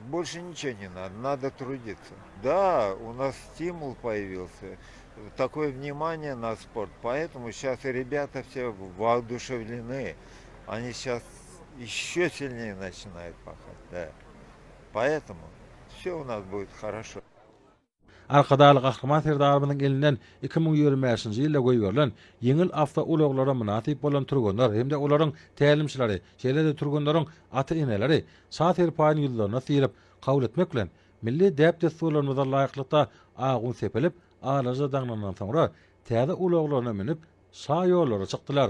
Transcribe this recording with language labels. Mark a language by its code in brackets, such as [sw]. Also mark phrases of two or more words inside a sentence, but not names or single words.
[ru] Больше ничего не надо, надо трудиться. Да, у нас стимул появился, такое внимание на спорт. Поэтому сейчас ребята все воодушевлены. Они сейчас еще сильнее начинают пахать. Да. Поэтому все у нас будет хорошо. [tk] Arkadaly gahrman serdarymynyň elinden 2025-nji ýylda goýulan ýeňil awta ulaglara munasip bolan turganlar hem de olaryň tälimçileri, şeýle-de turganlaryň ata-eneleri şaher paýyny ýyllaryna sirip kabul etmek bilen milli däp desturlarymyza laýyklykda agun sepelip alaja daňlanan soňra täze ulaglaryna minip şa ýollara çykdylar.